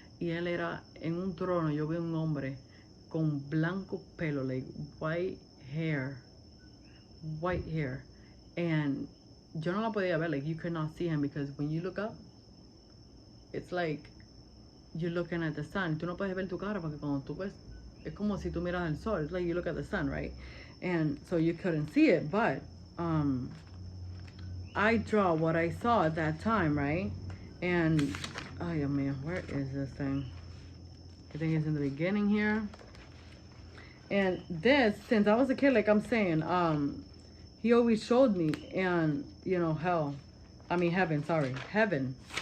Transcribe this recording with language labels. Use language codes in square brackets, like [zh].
[es] Y él era en un trono. Yo vi un hombre con blanco pelo, [en] like white hair. White hair. [es] And yo no la podía ver. [en] Like you could not see him because when you look up, it's like you're looking at the sun. [es] Tú no puedes ver tu cara porque cuando tú ves, es como si tú miras el sol. [en] It's like you look at the sun, right? And so you couldn't see it, but I draw what I saw at that time, right? And, oh man, where is this thing? I think it's in the beginning here. And this, since I was a kid, like I'm saying, he always showed me, and you know, heaven, sorry, heaven,